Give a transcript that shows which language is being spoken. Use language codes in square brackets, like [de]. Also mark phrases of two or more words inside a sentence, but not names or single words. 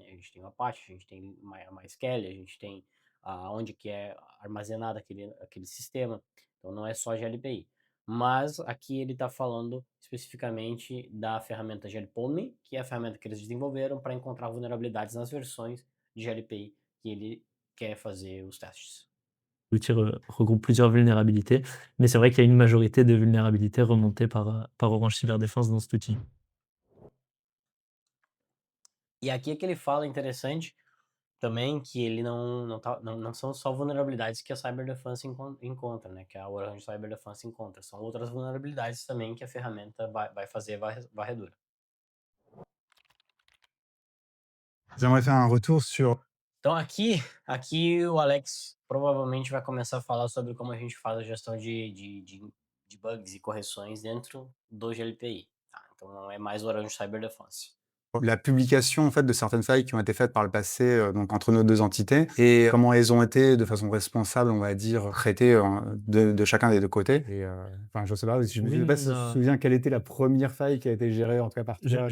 [pt] A gente tem o Apache, a gente tem a MySQL, a gente tem onde que é armazenado aquele sistema. Então não é só GLPI. mas aqui ele está falando especificamente da ferramenta GLPOME, que é a ferramenta que eles desenvolveram para encontrar vulnerabilidades nas versões de GLPI que ele quer fazer os testes. [fr] L'outil regroupe plusieurs vulnérabilités, mais c'est vrai qu'il y a une majorité de vulnérabilités remontées par Orange Cyberdéfense dans cet outil. [pt] E aqui é que ele fala interessante também que ele não são só vulnerabilidades que a Cyberdefense encontra, né? Que a Orange Cyberdefense encontra. São outras vulnerabilidades também que a ferramenta vai fazer varredura. [fr] J'aimerais faire un retour sur [pt] Então aqui o Alex provavelmente vai começar a falar sobre como a gente faz a gestão de bugs e correções dentro do GLPI. Tá? Então é mais o Orange Cyberdefense. [fr] la publication en fait de certaines failles qui ont été faites par le passé, donc entre nos 2 entités et comment elles ont été de façon responsable, on va dire, traitées, de chacun des 2 côtés et enfin, je sais pas, je Oui, sais pas si tu te on a souviens quelle était la première faille qui a été gérée en tout cas par toi?